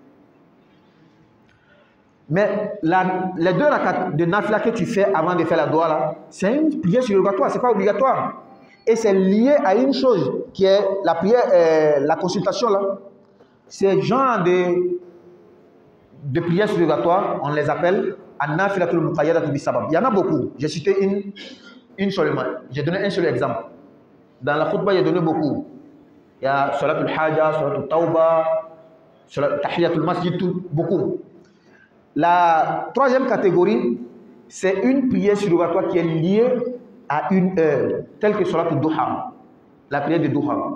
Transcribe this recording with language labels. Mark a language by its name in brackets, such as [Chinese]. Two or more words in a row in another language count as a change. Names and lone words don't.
[French] Mais les 2 rakats de nafila que tu fais avant de faire la dua là, c'est une prière surrogatoire, ce n'est pas obligatoire. Et c'est lié à une chose qui est la prière, la consultation là. Ces genres de prières surrogatoires, on les appelle [Arabic] النافلة المقيدة بالسبب. [French] Il y en a beaucoup. J'ai cité une seulement. J'ai donné un seul exemple. Dans la khutbah, j'ai donné beaucoup. [Arabic] Il y a صلاة الحاجة، صلاة التوبة، تحية المسجد, [French] tout, beaucoup. La 3e catégorie, c'est une prière surrogatoire qui est liée à une heure, telle que [Arabic] صلاة الضحى, [French] la prière de Duha.